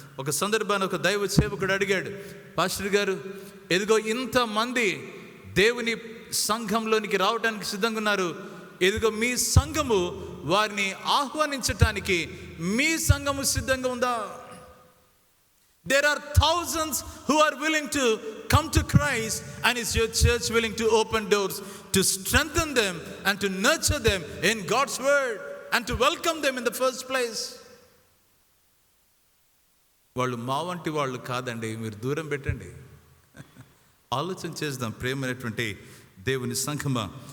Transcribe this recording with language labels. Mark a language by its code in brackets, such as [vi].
[te] ఒక సందర్భాన్ని ఒక దైవ సేవకుడు అడిగాడు, పాస్టర్ గారు, ఎదుగో ఇంతమంది దేవుని సంఘంలోనికి రావడానికి సిద్ధంగా ఉన్నారు, ఎదుగో మీ సంఘము వారిని ఆహ్వానించటానికి మీ సంఘము సిద్ధంగా ఉందా? [en] There are thousands who are willing to come to Christ, and is your church willing to open doors to strengthen them and to nurture them in God's word and to welcome them in the first place? [te] వాళ్ళు మా వంటి వాళ్ళు కాదండి, మీరు దూరం పెట్టండి. ఆలోచన చేద్దాం ప్రేమైనటువంటి దేవుని సంఘమా.